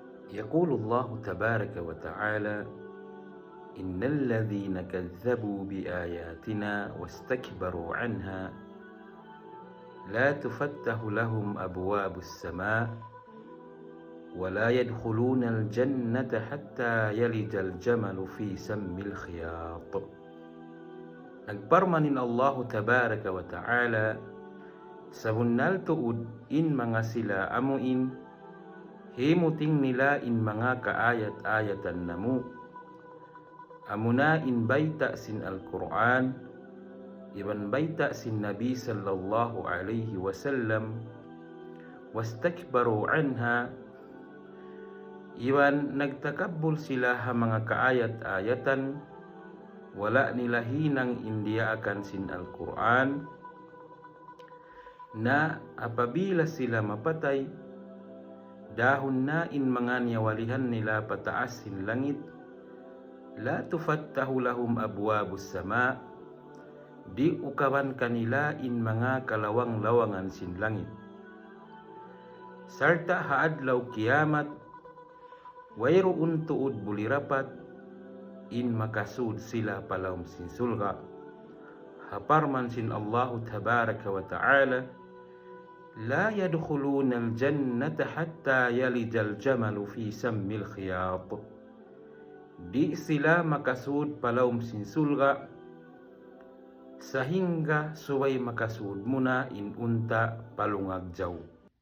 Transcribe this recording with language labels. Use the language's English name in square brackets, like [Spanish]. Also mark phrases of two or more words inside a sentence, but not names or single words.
[Arabic] يقول الله تبارك وتعالى: إن الذين كذبوا بآياتنا واستكبروا عنها لا تفتح لهم أبواب السماء ولا يدخلون الجنة حتى يلج الجمل في سم الخياط. [Tausug] Nagparmanin [Arabic] الله تبارك وتعالى [Tausug] sa hunnal tuod in mga sila amuin himuting nila in mga kaayat-ayatan namu amuna in baita sin Al-Quran iban baita sin Nabi [Arabic] صلى الله عليه وسلم واستكبروا عنها [Tausug] iwan nagtakabbul sila ha mga kaayat-ayatan wala nila hinang indiya akan sin Al-Quran na apabila sila mapatay dahon na in mga niyawalihan nila pataas sin langit [Arabic] لا تفتح لهم أبواب السماء [Tausug] di ukawan kanila in mga kalawang-lawangan sin langit sarta haadlaw kiamat wayroon tuod bulirapat in makasud sila palawm sin sulga haparman sin [Arabic] الله تبارك وتعالى لا يدخلون الجنة حتى يلج الجمل في سم الخياط [Tausug] di sila makasud palawm sin sulga sahingga suway makasud muna in unta palungag jaw.